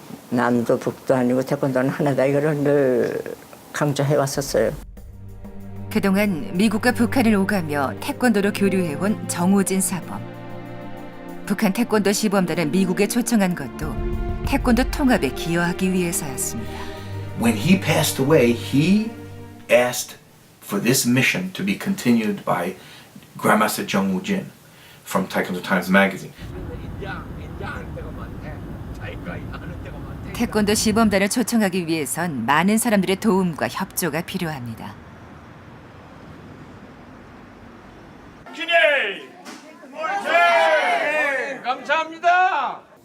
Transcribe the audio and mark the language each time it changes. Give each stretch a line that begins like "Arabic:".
Korean: 남도 북도 아니고 태권도는 하나다. 이거를 늘 강조해 왔었어요. 그동안 미국과 북한을 오가며 태권도로 교류해온 정호진 사범. 북한 태권도 시범단을 미국에 초청한 것도 태권도 통합에 기여하기 위해서였습니다.
English: When he passed away, he asked for this mission to be continued by Grandmaster Jung Woo-jin from Taekwondo Times magazine.
Korean: 태권도 시범단을 초청하기 위해선 많은 사람들의 도움과 협조가 필요합니다. 감사합니다.